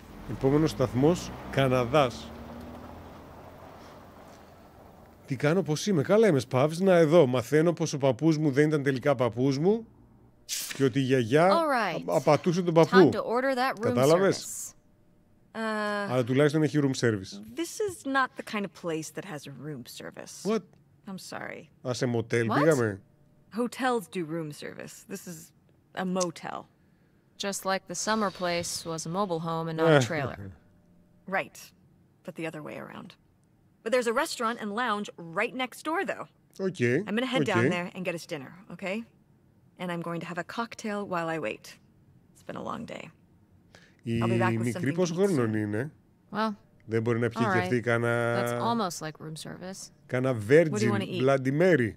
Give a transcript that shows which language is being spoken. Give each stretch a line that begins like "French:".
Greek: Επόμενος σταθμός, Καναδάς. Τι κάνω, πως είμαι? Καλά είμαι, Σπαύς. Να, εδώ μαθαίνω πως ο παππούς μου δεν ήταν τελικά παππούς μου και ότι η γιαγιά απατούσε τον παππού. Κατάλαβες? Αλλά τουλάχιστον έχει room service.
English: This is not the kind of place that has a room service. What? I'm sorry.
Greek: Σε μοτέλ πήγαμε?
English: Hotels do room service. This is a motel. Just like the summer place was a mobile home and not a trailer. Right, but the other way around. But there's a restaurant and lounge right next door, though. Okay. I'm gonna head down there and get us dinner, okay? And I'm going to have a cocktail while I wait. It's been a long day.
Greek: Η μικρή πόσο χρόνων είναι?
English: Well,
Greek: δεν μπορεί να πιει και αυτή κανένα...
English: That's almost like room service.
Greek: Κάνα Virgin Bloody Mary.